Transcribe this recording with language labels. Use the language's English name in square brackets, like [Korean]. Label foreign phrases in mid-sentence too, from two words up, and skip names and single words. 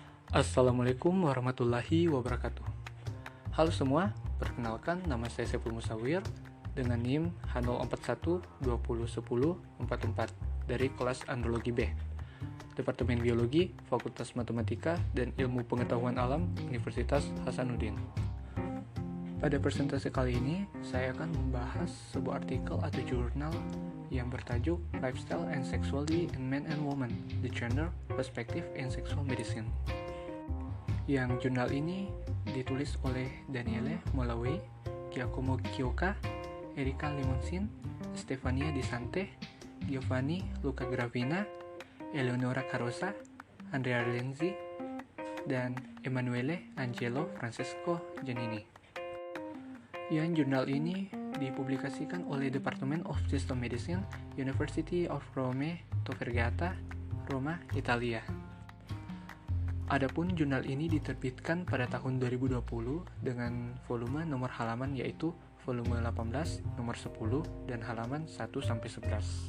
[Arabic] السلام عليكم ورحمة الله وبركاته. [Indonesian] Halo semua, perkenalkan nama saya Saiful Musawir dengan NIM H041201044 dari kelas Andrologi B, Departemen Biologi, Fakultas Matematika dan Ilmu Pengetahuan Alam, Universitas Hasanuddin. Pada presentasi kali ini, saya akan membahas sebuah artikel atau jurnal yang bertajuk Lifestyle and Sexuality in Men and Women, The Gender Perspective in Sexual Medicine. Yang jurnal ini ditulis oleh Daniele Molaway, Giacomo Chiocca, Erika Limonsin, Stefania Di Sante, Giovanni Luca Gravina, Eleonora Carosa, Andrea Lenzi, dan Emanuele Angelo Francesco Giannini. Yang jurnal ini dipublikasikan oleh Department of System Medicine, University of Rome Tor Vergata, Roma, Italia. Adapun jurnal ini diterbitkan pada tahun 2020 dengan volume nomor halaman yaitu volume 18, nomor 10, dan halaman 1-11.